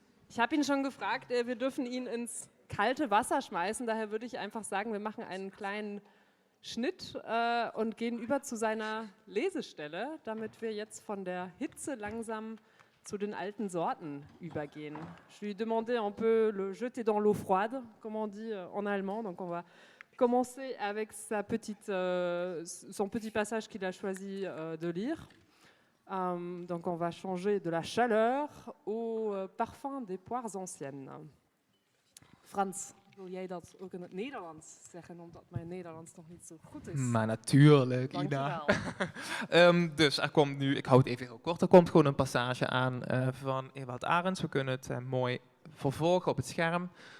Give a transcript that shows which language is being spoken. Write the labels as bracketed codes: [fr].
[de] Ich habe ihn schon gefragt, wir dürfen ihn ins kalte Wasser schmeißen, daher würde ich einfach sagen, wir machen einen kleinen Schnitt und gehen über zu seiner Lesestelle, damit wir jetzt von der Hitze langsam zu den alten Sorten übergehen. [fr] Je lui ai demandé un peu le jeter dans l'eau froide, comme on dit en allemand, donc on va commencer avec son petit passage qu'il a choisi de lire. Donc on va changer de la chaleur au parfum des poires anciennes. [nl] Frans, wil jij dat ook in het Nederlands zeggen, omdat mijn Nederlands nog niet zo goed is? Maar natuurlijk, Ina. Dus er komt nu, ik hou het even heel kort, er komt gewoon een passage aan van Ewald Ahrens. We kunnen het mooi vervolgen op het scherm.